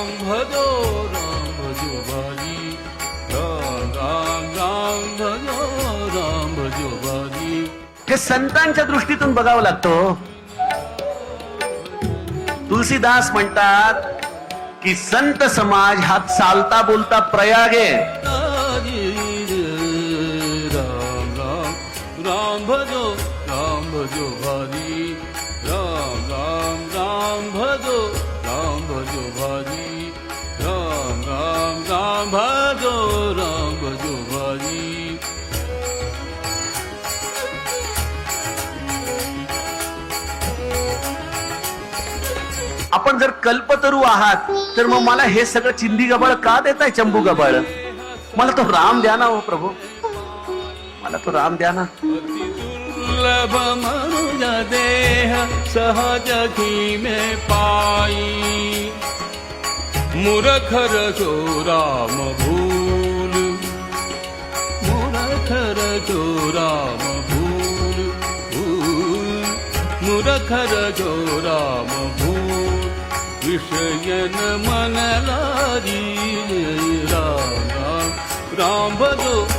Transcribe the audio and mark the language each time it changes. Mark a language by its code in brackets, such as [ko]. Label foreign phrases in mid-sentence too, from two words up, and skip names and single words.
[hi] भजो भारी राम राम राम भजो भारी. [mr] हे संतांच्या दृष्टीतून बघावं लागतो. तुलसीदास म्हणतात की संत समाज हा चालता बोलता प्रयाग आहे. [hi] राम राम राम भजो भारी राम राम राम भजो भारी राम राम राम भजो भारी. [mr] आपण जर कल्पतरू आहात तर मग मला हे सगळं चिंधी गबाळ का देताय? चंबू गबाळ, मला तो राम द्या ना. हो प्रभू, मला तो राम द्या ना. [hi] दुर्लभ मनुज देह सहज ही में पाई मूर्खर जो राम भूल मूर्खर जो राम भूल मूर्खर जो राम भूल विषयन मन लारी राम राम राम भजो